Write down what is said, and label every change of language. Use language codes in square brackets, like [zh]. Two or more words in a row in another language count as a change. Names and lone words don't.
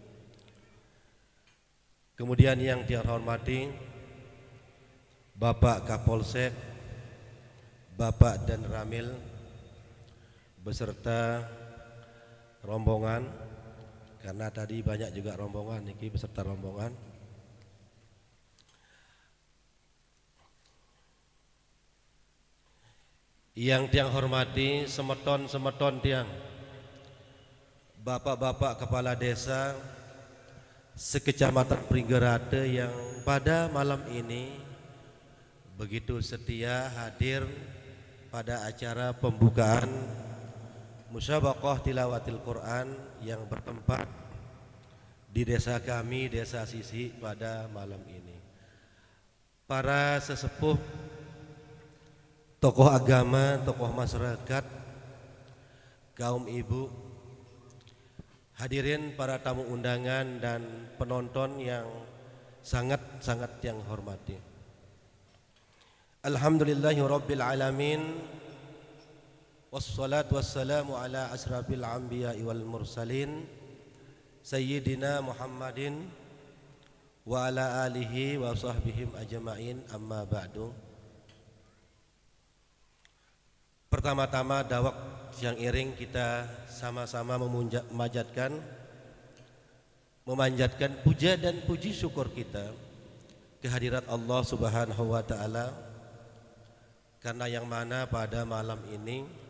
[id] Kemudian yang dihormati Bapak Kapolsek, Bapak Dan Ramil beserta rombongan, karena tadi banyak juga rombongan niki beserta rombongan. Yang tiang hormati [sas] semeton tiang [id] Bapak-bapak kepala desa sekecamatan Pringgerade yang pada malam ini begitu setia hadir pada acara pembukaan Musabaqah Tilawatil Quran yang bertempat di desa kami, Desa Sisi pada malam ini. Para sesepuh, tokoh agama, tokoh masyarakat, kaum ibu, hadirin para tamu undangan dan penonton yang sangat-sangat yang hormati. [ar] الحمد لله رب العالمين، والصلاة والسلام على أشرف الأنبياء والمرسلين سيدنا محمد وعلى آله وصحبه أجمعين، أما بعد. [id] Pertama-tama dawak yang iring kita sama-sama memanjatkan puja dan puji syukur kita kehadirat Allah [ar] سبحانه وتعالى, [id] karena yang mana pada malam ini,